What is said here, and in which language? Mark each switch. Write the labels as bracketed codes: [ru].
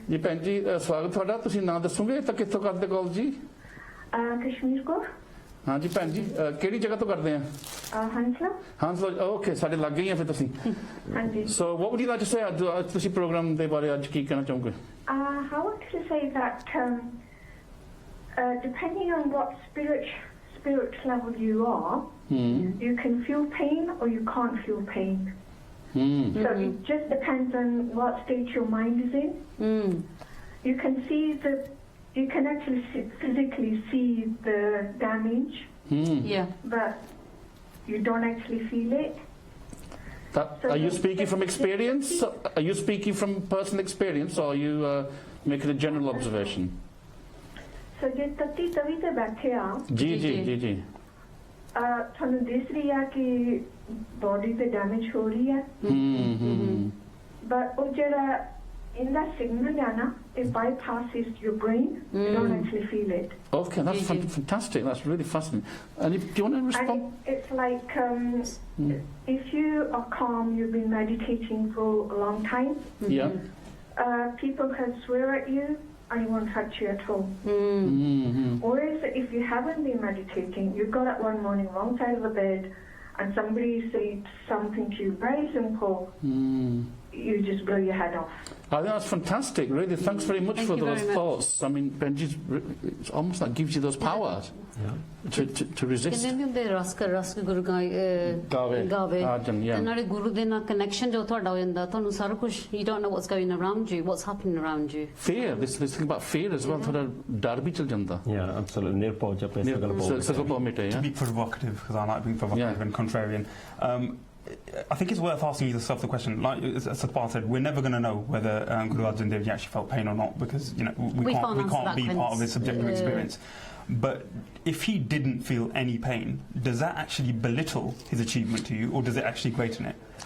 [pa] ਜੀ ਭੈਣ ਜੀ ਸਵਾਗਤ ਤੁਹਾਡਾ ਤੁਸੀਂ ਨਾਂ ਦੱਸੋਗੇ ਤਾਂ ਕਿੱਥੋਂ ਕਰਦੇ ਕਾਲ ਜੀ ਕਸ਼ਮੀਰ ਕੋ ਹਾਂ ਜੀ ਭੈਣ ਜੀ ਕਿਹੜੀ ਜਗ੍ਹਾ ਤੋਂ ਕਰਦੇ ਆ ਹੰਸਲਾ ਹਾਂ ਓਕੇ ਸਾਡੇ ਲੱਗ ਗਈ ਆ ਫਿਰ ਤੁਸੀਂ ਹਾਂਜੀ [en] so what would you like to say [pa] ਅੱਜ ਤੁਸੀਂ ਪ੍ਰੋਗਰਾਮ ਦੇ ਬਾਰੇ ਅੱਜ ਕੀ ਕਹਿਣਾ ਚਾਹੋਗੇ [en] I want to say that depending on what spirit level you are you can feel pain or you can't feel pain so it just depends on what state your mind is in you can actually physically see the damage but you don't actually feel it are you speaking from experience are you speaking from personal experience or are you making a general observation [pa] so ਜੇ ਤਤੀ ਤਵੀ ਤੇ ਬੈਠੇ ਆ ਜੀ ਤੁਹਾਨੂੰ ਦਿਸ ਰਹੀ ਆ ਕਿ body ਤੇ ਡੈਮੇਜ ਹੋ ਰਹੀ ਹੈ but ਉਹ ਜਿਹੜਾ [en] in that signal it bypasses your brain you don't actually feel it okay that's fantastic that's really fascinating and do you want to respond and it's like if you are calm you've been meditating for a long time people can swear at you and it won't hurt you at all. Whereas if you haven't been meditating, you got up one morning wrong side of the bed and somebody said something to you very simple, you just blow your head off. I think that's fantastic, really. Thanks very much for those thoughts. I mean, Benji's, it's almost like gives you those powers to resist. [pa] ਕਿੰਨੇ ਹੁੰਦੇ rusk ਗੁਰੂ ਗਾਵੇ ਤੇ ਨਾਲੇ ਗੁਰੂ ਦੇ ਨਾਲ connection ਜੋ ਤੁਹਾਡਾ ਹੋ ਜਾਂਦਾ ਤੁਹਾਨੂੰ ਸਾਰਾ ਕੁਝ [en] you don't know what's going around you [pa] what's happening around you [en] fear this thing about fear as well [pa] ਥੋੜਾ ਡਰ ਵੀ ਚਲ ਜਾਂਦਾ absolutely ਨਿਰਭਉ ਜਪੇ ਸਗਲ ਭਉ ਮਿਟੇ [en] to be provocative because I like being provocative and contrarian I think it's worth asking yourself the question, like Satpal said, we're never going to know whether Guru Arjan Dev Ji actually felt pain or not because we can't be part of his subjective experience. But if he didn't feel any pain, does that actually belittle his achievement to you, or does it actually greaten it?